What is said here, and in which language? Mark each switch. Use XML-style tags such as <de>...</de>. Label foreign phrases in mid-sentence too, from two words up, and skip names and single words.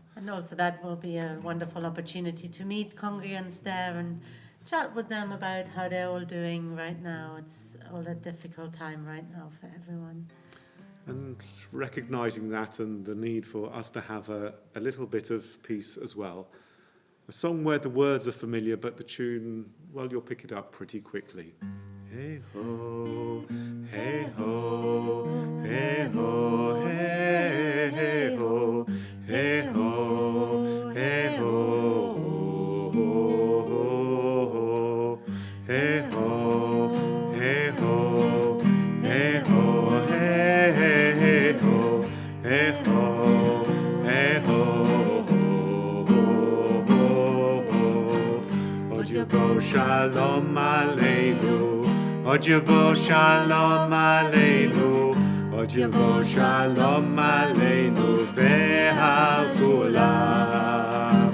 <en>And also that will be a wonderful opportunity to meet congregants there and chat with them about how they're all doing right now. It's all a difficult time right now for everyone. And recognising that and the need for us to have a little bit of peace as well. A song where the words are familiar, but the tune, well, you'll pick it up pretty quickly. Hey ho, hey ho, hey ho, hey, hey ho, hey ho, hey ho, hey ho, hey ho, hey ho, hey, hey ho, hey ho, hey ho.</en> <he>עוד יבוא שלום עלינו, עוד יבוא שלום עלינו, עוד יבוא שלום עלינו, ועל כולם.</he>